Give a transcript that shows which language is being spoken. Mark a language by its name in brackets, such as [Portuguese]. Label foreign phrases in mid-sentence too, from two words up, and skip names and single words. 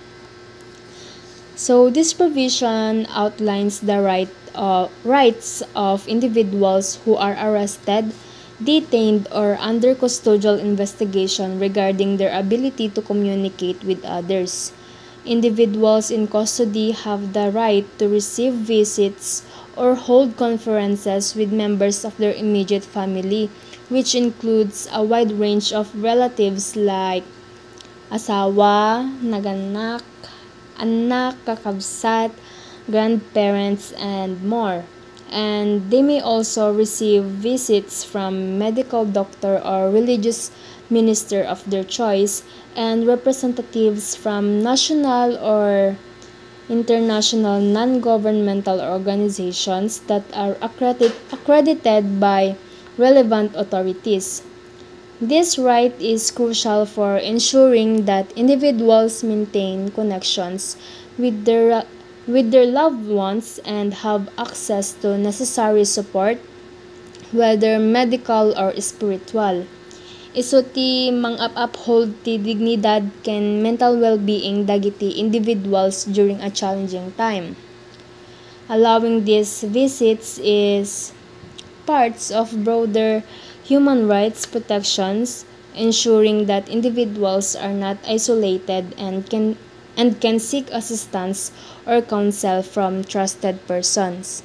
[English] So this provision outlines the rights of individuals who are arrested, detained, or under custodial investigation regarding their ability to communicate with others. Individuals in custody have the right to receive visits or hold conferences with members of their immediate family, which includes a wide range of relatives like [Iloko] asawa, naganak, anak, kakabsat, [English] grandparents, and more. And they may also receive visits from medical doctor or religious minister of their choice and representatives from national or international non-governmental organizations that are accredited by relevant authorities. This right is crucial for ensuring that individuals maintain connections with their loved ones and have access to necessary support, whether medical or spiritual. [Iloko] Isu ti [English] uphold [Iloko] ti dignidad ken [English] mental well-being dagiti individuals during a challenging time. Allowing these visits is parts of broader human rights protections, ensuring that individuals are not isolated and can seek assistance or counsel from trusted persons.